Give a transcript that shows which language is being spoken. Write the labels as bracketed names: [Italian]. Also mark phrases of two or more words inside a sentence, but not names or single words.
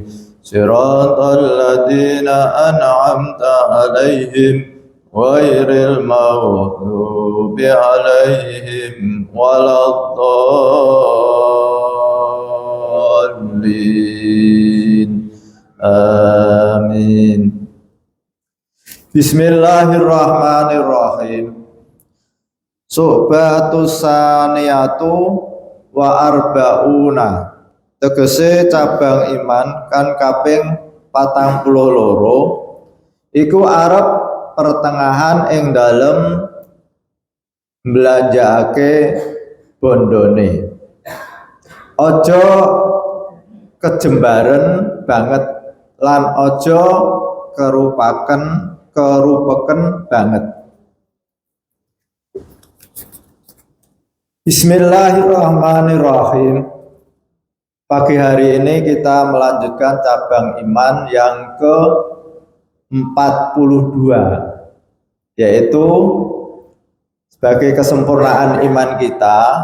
[Arabic] صراط الذين أنعمت عليهم غير المغضوب عليهم ولا الضالين. Amin. Bismillahirrahmanirrahim. الشعبة الثانية والأربعون. [Javanese] Tegese cabang iman kan kaping 42 iku arep pertengahan ing dalem mblanjakake bondone. Aja kejembaren banget lan aja kerupeken banget. [Arabic] Bismillahirrahmanirrahim. [Indonesian] Pagi hari ini kita melanjutkan cabang iman yang ke-42, yaitu sebagai kesempurnaan iman kita